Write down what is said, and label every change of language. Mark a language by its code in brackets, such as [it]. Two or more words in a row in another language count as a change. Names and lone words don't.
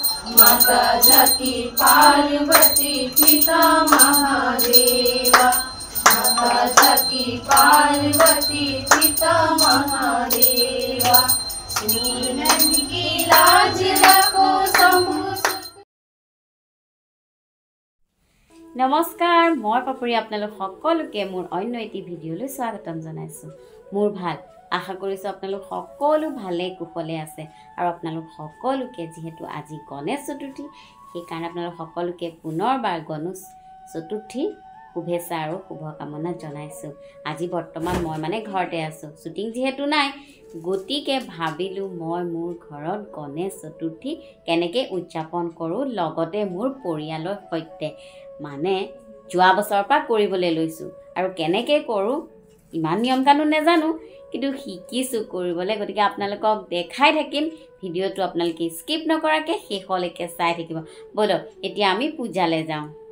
[hi] माता जाकी पार्वती पिता महादेवा माता जाकी पार्वती पिता महादेवा नीलम की लाज रखो शंभु [as] নমস্কাৰ মই পাপৰী আপোনালোক সকলোকে মোৰ অন্য এটি ভিডিঅ'লৈ স্বাগতম জনাইছো মোৰ ভাল আশা কৰিছো আপোনালোক সকলো ভালে কুশলে আছে আৰু আপোনালোক সকলোকে যেহেতু আজি গণেশ চতুৰ্থী সেই কাৰণে আপোনালোক সকলোকে পুনৰবাৰ গণেশ চতুৰ্থী শুভেচ্ছা আৰু শুভকামনা জনাইছো আজি বৰ্তমান মই মানে ঘৰতে আছো শুটিং যেহেতু নাই গতিকে ভাবিলো মই মোৰ ঘৰত গণেশ চতুৰ্থী কেনেকৈ উদযাপন কৰো লগতে মোৰ পৰিয়ালৰ সৈতে মানে যোৱা বছৰৰ পৰা কৰিবলৈ লৈছো আৰু কেনেকৈ কৰো ইমান নিয়ম কানুন নেজানো কিন্তু শিকিছো কৰিবলৈ গতিকে আপোনালোকক দেখাই থাকিম ভিডিওটো আপোনালোকে স্কিপ নকৰাকে শেষলৈকে চাই থাকিব বলো এতিয়া আমি পূজালৈ যাওঁ